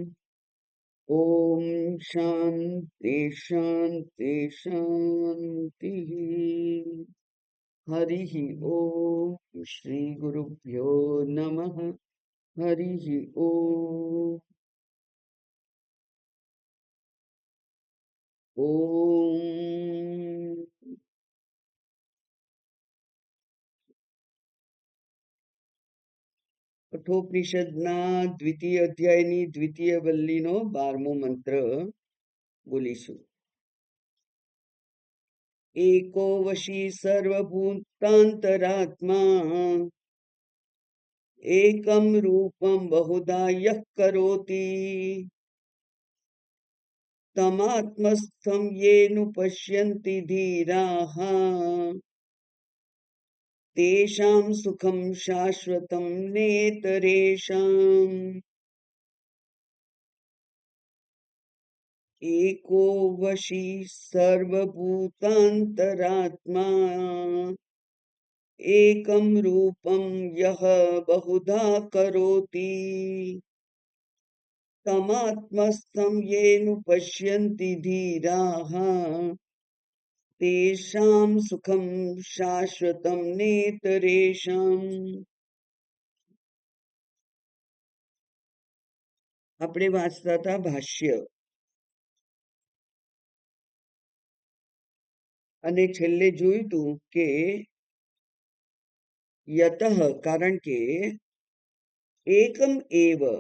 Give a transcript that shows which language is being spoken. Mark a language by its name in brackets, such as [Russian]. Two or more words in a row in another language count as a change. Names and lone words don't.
[Sanskrit] ॐ शान्ति शान्ति शान्तिः। हरिः ॐ श्रीगुरुभ्यो नमः। हरिः ॐ। [Gujarati] ॐ કઠોપનિષદના દ્વિતીય અધ્યાયની દ્વિતીય વલ્લીનો 12મો મંત્ર બોલીશું. [Sanskrit] एको वशी सर्वभूतांतरात्मा एकम रूपम बहुधा यः करोति तमात्मस्थं येनु पश्यन्ति धीराः तेषां सुखम शाश्वतम नेतरेषाम्. एको वशी सर्वभूतान्तरात्मा एकं रूपं यः बहुधा करोति तमात्मस्थं येन पश्यन्ति धीराः तेषां सुखं शाश्वतं नेतरेषाम्. [Gujarati] આપણે વાંચતા હતા ભાષ્ય અને છેલ્લે જોયું હતું કે યતઃ કારણ કે [Sanskrit] एकम एव.